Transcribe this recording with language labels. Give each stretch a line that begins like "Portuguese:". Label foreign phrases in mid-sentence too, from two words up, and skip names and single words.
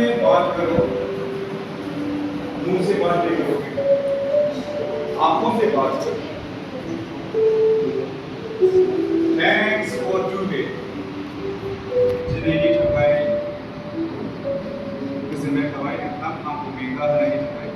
Hindi: बात करो, मुंह से बात नहीं करोगे, आंखों से बात करो।
English: Thanks for today.
Bodo: जिंदगी थाबाय, गोजोननाय थाबाय नोंथां आंखौ मेंगा होनायनि थाखाय।